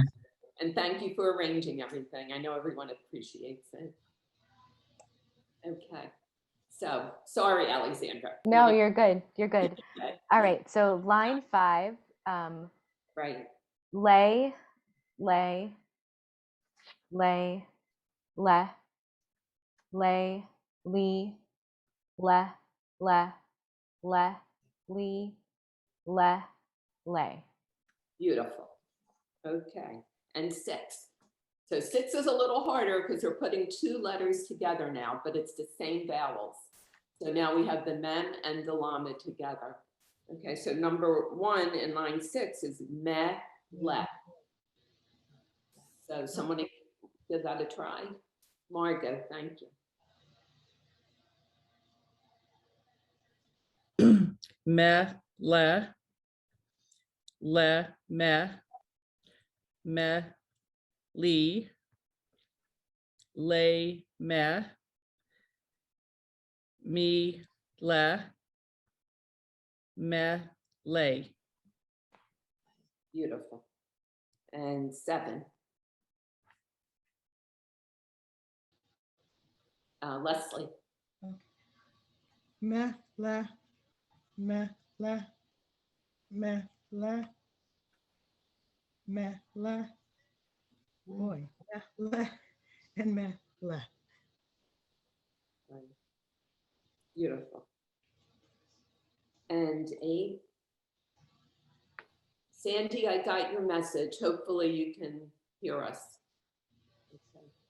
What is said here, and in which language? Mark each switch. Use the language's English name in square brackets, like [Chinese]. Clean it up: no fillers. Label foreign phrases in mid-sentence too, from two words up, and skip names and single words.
[English] And thank you for arranging everything. I know everyone appreciates it. Okay. So, sorry, Alexandra. No, you're good. You're good. Okay. All right. So line 5, Right. lay, lay, lay, le, lay, lee, le, le, le, lee, le, lay. Beautiful. Okay. And 6. So 6 is a little harder because we're putting 2 letters together now, but it's the same vowels. So now we have the mem and the lama together. Okay, so number 1 in line 6 is me, le. So someone give that a try. Margot, thank you. Me, le, me, lee, lay, me, le, lay. Beautiful. And 7. Leslie. Me, la, me, la, me, la, me, la. Boy, me, la, and me, la. Beautiful. And 8. Sandy, I got your message. Hopefully you can hear us. Okay.